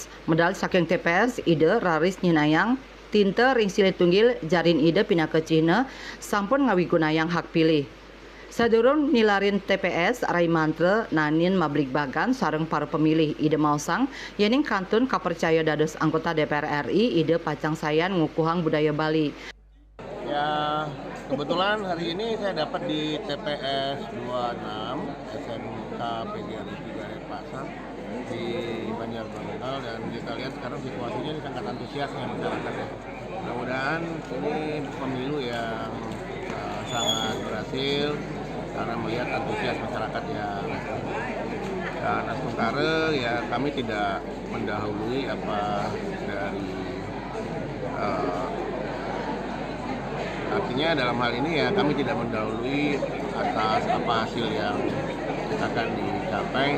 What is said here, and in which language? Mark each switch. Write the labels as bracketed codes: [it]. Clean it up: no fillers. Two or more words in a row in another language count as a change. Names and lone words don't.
[ban] Medal saking TPS Ide raris nyinayang tinte ring silit tunggil jarin Ide pinaka Cina sampun ngawigunayang hak pilih. Sadurung nilarin TPS Rai Mantra nanin mablik bagan sareng para pemilih Ide mausang yening kantun kapercaya dados anggota DPR RI Ide pacang sayan ngukuhang budaya Bali. [id] Ya, kebetulan hari ini saya dapat di TPS 26 SMK PGRI 3 Denpasar di Banjar Bengkel, dan kita lihat sekarang situasinya ini sangat antusiasnya masyarakat ya. Mudah-mudahan ini pemilu yang sangat berhasil karena melihat antusias masyarakat yang dan Astungkare ya, kami tidak mendahului apa dari artinya dalam hal ini ya kami tidak mendahului atas apa hasil yang akan dicapai.